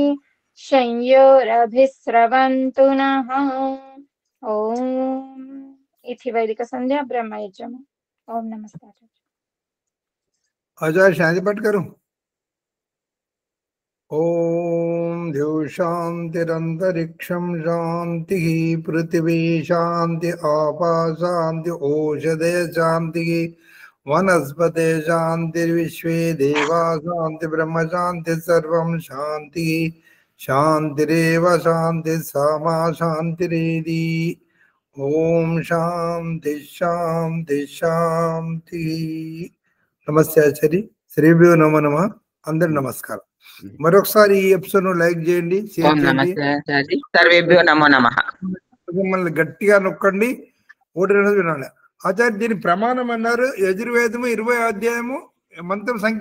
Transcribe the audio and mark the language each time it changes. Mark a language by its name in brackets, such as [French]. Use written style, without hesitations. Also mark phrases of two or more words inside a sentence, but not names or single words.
[Sanskrit] శంయోరభిస్రవంతు నః ఓం ఇతి వైదిక సంధ్య బ్రహ్మయజ్ఞం ఓం నమస్తే [Hindi] आचार्य शांति पाठ करूं। [Sanskrit] ओम द्यौ शांतिरंतरिक्षं शांति पृथ्वी शांति आपा शांति औषधे शांति वनस्पते शांति विश्वे देवा शांति ब्रह्म शांति सर्वं शांति शांतिरेव शांति सामा शांतिरेधि। ओम शांति शांति शांति। నమస్తే ఆచార్య శ్రీభ్యో నమో నమః [Telugu] అందరి నమస్కారం మరొకసారి ఈ ఎపిసోడ్ ను లైక్ చేయండి షేర్ చేయండి [Sanskrit] సర్వేభ్యో నమో నమః [Telugu] మిమ్మల్ని గట్టిగా నొక్కండి ఒకటి రెండు వినాలి ఆచార్య దీని ప్రమాణం అన్నారు యజుర్వేదము 20 అధ్యాయము మంత్రం సంఖ్య